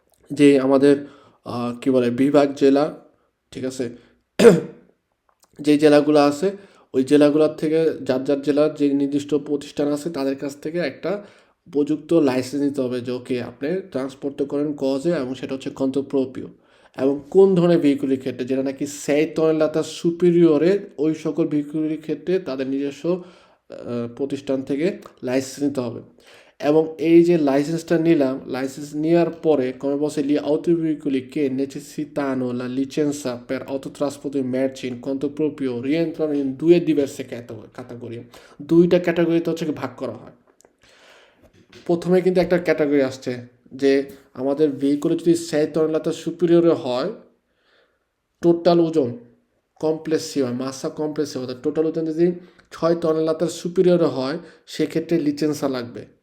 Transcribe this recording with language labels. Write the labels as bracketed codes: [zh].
[bn] যে আমাদের কি বলে বিভাগ জেলা, ঠিক আছে, যে জেলাগুলো আছে ওই জেলাগুলোর থেকে যার যার জেলার যে নির্দিষ্ট প্রতিষ্ঠান আছে তাদের কাছ থেকে একটা উপযুক্ত লাইসেন্স নিতে হবে, যে ওকে আপনি ট্রান্সপোর্ট করেন কজে, এবং সেটা হচ্ছে কন্তপ্রপিও, এবং কোন ধরনের ভেহিকুলের ক্ষেত্রে যেটা নাকি 6 টনের সুপিরিয়রে, ওই সকল ভেহিকুলের ক্ষেত্রে তাদের নিজস্ব প্রতিষ্ঠান থেকে লাইসেন্স নিতে হবে। এবং এই যে লাইসেন্সটা নিলাম, লাইসেন্স নেওয়ার পরে [it] come posso gli autoveicoli che necessitano la licenza per autotrasporto merci in conto proprio rientrano in due diverse categorie, [bn] দুইটা ক্যাটাগরিতে হচ্ছে ভাগ করা হয়। প্রথমে কিন্তু একটা ক্যাটাগরি আসছে যে আমাদের ভেহিকুলে যদি 6 টনের সুপিরিয়রে হয়, টোটাল ওজন কমপ্লেক্সিভ হয়, মাসা কমপ্লেক্সিভ অর্থাৎ টোটাল ওজন যদি 6 টনের সুপিরিয়রে হয়, সেক্ষেত্রে লিসেন্সা লাগবে।